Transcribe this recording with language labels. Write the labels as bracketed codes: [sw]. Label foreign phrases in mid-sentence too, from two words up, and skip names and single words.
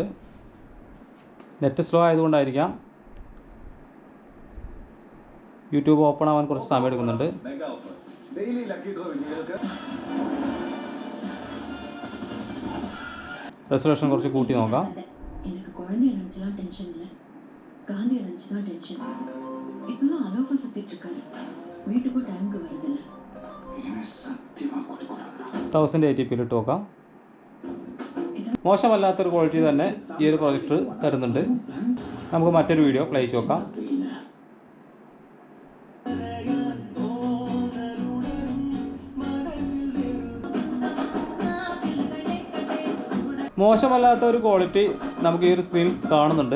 [ml] നെറ്റ് സ്ലോ ആയതുകൊണ്ടായിരിക്കാം. യൂട്യൂബ് ഓപ്പൺ ആവാൻ കുറച്ച് സമയം എടുക്കുന്നുണ്ട്. റെസൊല്യൂഷൻ കുറച്ച് കൂട്ടി നോക്കാം. [ta] காந்தி நினைச்சுதான் டென்ஷன். இப்பெல்லாம் அலோஃபா சுத்திட்டு இருக்காரு. வீட்டுக்கு டைமுக்கு வரதில்லை. 1080p [ml] ഇട്ട് നോക്കാം. മോശമല്ലാത്തൊരു ക്വാളിറ്റി തന്നെ ഈ ഒരു പ്രൊജക്ടർ തരുന്നുണ്ട്. നമുക്ക് മറ്റൊരു വീഡിയോ പ്ലേ ചെയ്ത് നോക്കാം. മോശമല്ലാത്ത ഒരു ക്വാളിറ്റി നമുക്ക് ഈ ഒരു സ്ക്രീൻ കാണുന്നുണ്ട്.